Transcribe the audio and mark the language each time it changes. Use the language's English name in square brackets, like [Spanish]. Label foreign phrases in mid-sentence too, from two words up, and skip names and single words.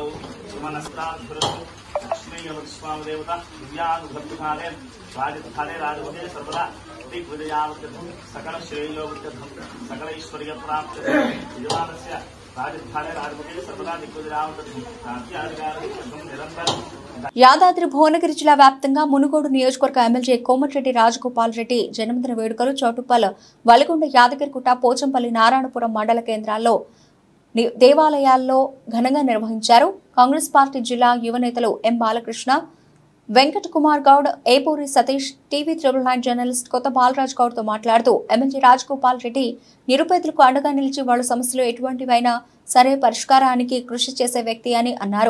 [Sanskrit] सुमनस्ताभृतु लक्ष्मीयवत्स्वामदेवता दिव्यानुभक्तिकाले राजकाले राजवते सर्वदा दिग्विजयावत्यर्थं सकलश्रेयोवत्यर्थं सकलैश्वर्यप्राप्त्यर्थं यजमानस्य राजकाले राजवते सर्वदा दिग्विजयावत्यर्थं राज्याधिकारं निरन्तरं. [Telugu] యాదాద్రి భువనగిరి జిల్లా వ్యాప్తంగా మునుగోడు నియోజకవర్గ ఎమ్మెల్యే కోమటిరెడ్డి రాజగోపాల్ రెడ్డి జన్మదిన వేడుకలు చౌటుప్పల్, వలిగొండ, యాదగిరిగుట్ట, పోచంపల్లి, నారాయణపురం మండల కేంద్రాల్లో దేవాలయాల్లో ఘనంగా నిర్వహించారు. కాంగ్రెస్ పార్టీ జిల్లా యువ నేతలు ఎం బాలకృష్ణ, వెంకట కుమార్ గౌడ్, ఏపూరి సతీష్, టీవీ 999 జర్నలిస్ట్ కొత్త బాలరాజ్ గౌడ్ తో మాట్లాడుతూ ఎమ్మెల్యే రాజగోపాల్ రెడ్డి నిరుపేదలకు అండగా నిలిచి వాళ్ళ సమస్యలు ఎటువంటివైనా సరే పరిష్కారానికి కృషి చేసే వ్యక్తి అని అన్నారు.